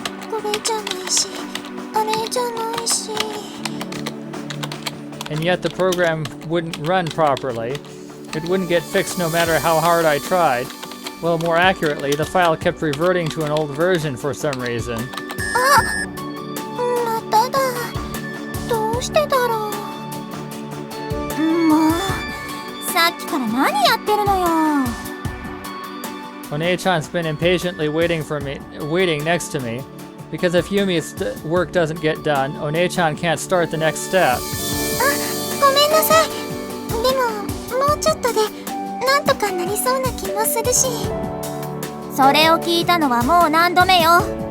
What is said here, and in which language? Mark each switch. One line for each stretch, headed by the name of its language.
Japanese: これじゃないし、あれじゃないし。
English: And yet the program wouldn't run properly. It wouldn't get fixed no matter how hard I tried. Well, more accurately, the file kept reverting to an old version for some reason.
Japanese: まただ。どうしてだろう。もう、さっきから何やってるのよ。
English: One-chan's been impatiently waiting next to me, because if Yumi's work doesn't get done, One-chan can't start the next step.
Japanese: ごめんなさい。でも、もうちょっとで、なんとかなりそうな気もするし。それを聞いたのはもう何度目よ。